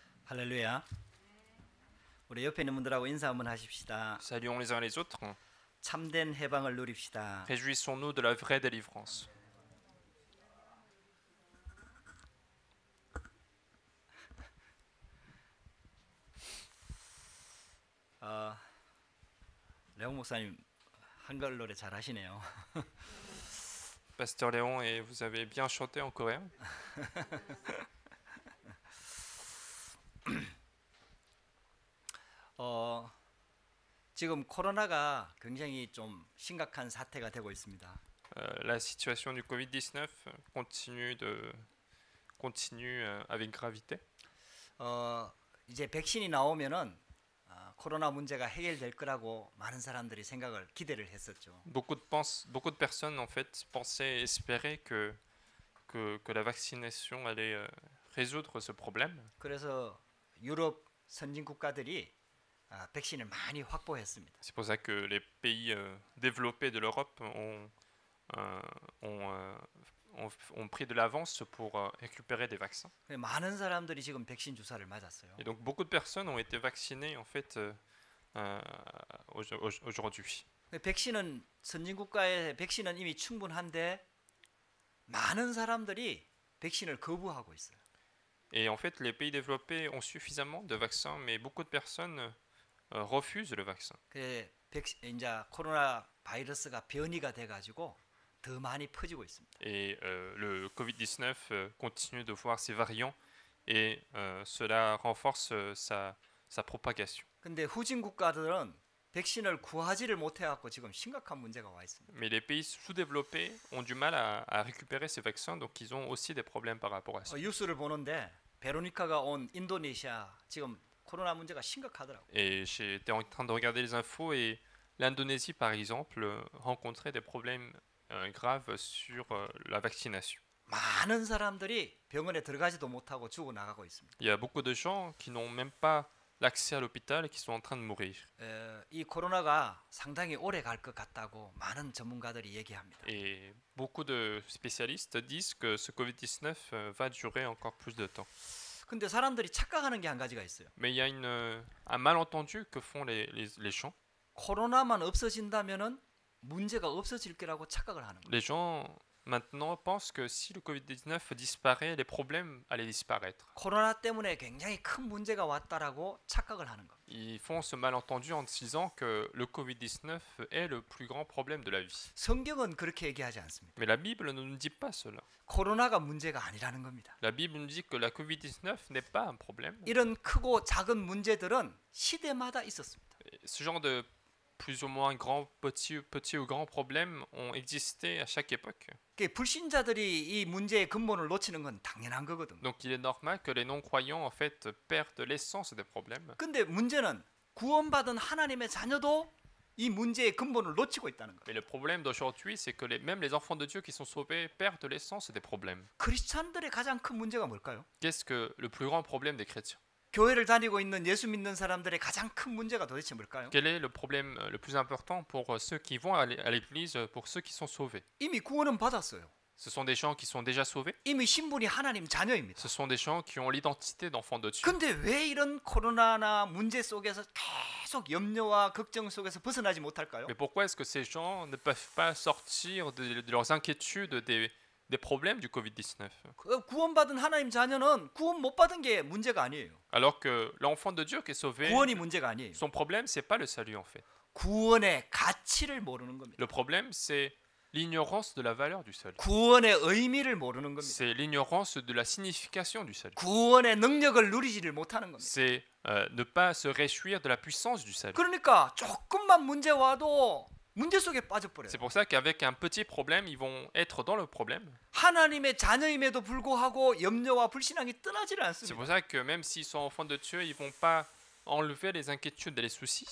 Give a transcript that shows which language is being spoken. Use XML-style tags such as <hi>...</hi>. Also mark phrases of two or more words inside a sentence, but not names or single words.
<ko>할렐루야. 우리 옆에 있는 분들하고 인사 한번 하십시다.</ko> <fr>Saluons les uns les autres.</fr> <ko>참된 해방을 누립시다.</ko> <fr>Réjouissons-nous de la vraie délivrance.</fr> <ko>레옹 목사님 한글 노래 잘 하시네요.</ko> <fr>Pasteur Léon, et vous avez bien chanté en coréen.</fr> <ko>지금 코로나가 굉장히 좀 심각한 사태가 되고 있습니다.</ko> <fr>La situation du Covid-19 continue avec gravité.</fr> <ko>이제 백신이 나오면은 코로나 문제가 해결될 거라고 많은 사람들이 생각을 기대를 했었죠.</ko> <fr>Beaucoup de personnes en fait pensaient et espéraient que la vaccination allait résoudre ce problème.</fr> <ko>그래서 유럽 선진 국가들이 백신을 많이 확보했습니다.</ko> <fr>C'est pour ça que les pays développés de l'Europe ont pris de l'avance pour récupérer des vaccins.</fr> <ko>많은 사람들이 지금 백신 주사를 맞았어요.</ko> <fr>Et donc beaucoup de personnes ont été vaccinées en fait aujourd'hui.</fr> <ko>백신은 선진 국가의 백신은 이미 충분한데 많은 사람들이 백신을 거부하고 있어요.</ko> <fr>Et en fait, les pays développés ont suffisamment de vaccins, mais beaucoup de personnes refusent le vaccin.</fr> <ko>이제 코로나 바이러스가 변이가 돼가지고 더 많이 퍼지고 있습니다.</ko> <fr>Et le Covid-19 continue de voir ses variants et cela renforce sa propagation.</fr> <ko>근데 후진 국가들은 백신을 구하지를 못해갖고 지금 심각한 문제가 와 있습니다.</ko> <fr>Mais les pays sous-développés ont du mal à récupérer ces vaccins, donc ils ont aussi des problèmes par rapport à ça.</fr> <ko>뉴스를 보는데 베로니카가 온 인도네시아 지금 코로나 문제가 심각하더라고요.</ko> <fr>Et j'étais en train de regarder les infos et l'Indonésie, par exemple, rencontrait des problèmes graves sur la vaccination.</fr> <ko>많은 사람들이 병원에 들어가지도 못하고 죽어 나가고 있습니다.</ko> <fr>Il y a beaucoup de gens qui n'ont même pas l'accès à l'hôpital et qui sont en train de mourir.</fr> <ko>이 코로나가 상당히 오래 갈 것 같다고 많은 전문가들이 얘기합니다.</ko> <fr>Et beaucoup de spécialistes disent que ce Covid-19 va durer encore plus de temps.</fr> <ko>근데 사람들이 착각하는 게 한 가지가 있어요.</ko> <fr>Mais il y a un malentendu que font les gens.</fr> <ko>코로나만 없어진다면은 문제가 없어질 거라고 착각을 하는 거예요.</ko> <fr>Les gens maintenant pensent que si le Covid-19 disparaît, les problèmes allaient disparaître.</fr> <ko>코로나 때문에 굉장히 큰 문제가 왔다라고 착각을 하는 거예요.</ko> <fr>Ils font ce malentendu en disant que le Covid-19 est le plus grand problème de la vie.</fr> <ko>성경은 그렇게 얘기하지 않습니다.</ko> <fr>Mais la Bible ne nous dit pas cela.</fr> <ko>코로나가 문제가 아니라는 겁니다.</ko> <fr>La Bible nous dit que la Covid-19 n'est pas un problème.</fr> <ko>이런 크고 작은 문제들은 시대마다 있었습니다.</ko> <fr>Ce genre de plus ou moins grands, petits ou grands problèmes ont existé à chaque époque.</fr> <ko>불신자들이 이 문제의 근본을 놓치는 건 당연한 거거든요.</ko> <fr>Donc il est normal que les non-croyants en fait perdent l'essence des problèmes.</fr> <ko>근데 문제는 구원받은 하나님의 자녀도 이 문제의 근본을 놓치고 있다는 거예요.</ko> <fr>Mais le problème d'aujourd'hui, c'est que même les enfants de Dieu qui sont sauvés perdent l'essence des problèmes.</fr> <ko>크리스찬들의 가장 큰 문제가 뭘까요?</ko> <fr>Qu'est-ce que le plus grand problème des chrétiens?</fr> <ko>교회를 다니고 있는 예수 믿는 사람들의 가장 큰 문제가 도대체 뭘까요?</ko> <fr>Quel est le problème le plus important pour ceux qui vont à l'église, pour ceux qui sont sauvés?</fr> <ko>이미 구원은 받았어요.</ko> <fr>Ce sont des gens qui sont déjà sauvés.</fr> <ko>이미 신분이 하나님 자녀입니다.</ko> <fr>Ce sont des gens qui ont l'identité d'enfants de Dieu.</fr> <ko>근데 왜 이런 코로나나 문제 속에서 계속 염려와 걱정 속에서 벗어나지 못할까요?</ko> <fr>Mais pourquoi est-ce que ces gens ne peuvent pas sortir de leurs inquiétudes, des problèmes du Covid-19?</fr> <ko>구원받은 하나님 자녀는 구원 못 받은 게 문제가 아니에요.</ko> <fr>Alors que l'enfant de Dieu qui est sauvé,</fr> <ko>구원이 문제가 아니에요.</ko> <fr>son problème, c'est pas le salut en fait.</fr> <ko>구원의 가치를 모르는 겁니다.</ko> <fr>Le problème, c'est l'ignorance de la valeur du salut.</fr> <ko>구원의 의미를 모르는 겁니다.</ko> <fr>C'est l'ignorance de la signification du salut.</fr> <ko>구원의 능력을 누리지를 못하는 겁니다.</ko> <fr>C'est ne pas se réjouir de la puissance du salut.</fr> <ko>그러니까 조금만 문제 와도 문제 속에 빠져버려요.</ko> <fr>C'est pour ça qu'avec un petit problème, ils vont être dans le problème.</fr> <ko>하나님의 자녀임에도 불구하고 염려와 불신앙이 떠나지를</ko> <fr>C'est</fr> <ko>않습니다.</ko> <fr>pour ça que même s'ils sont enfants de Dieu, ils vont pas enlever les inquiétudes et les soucis.</fr>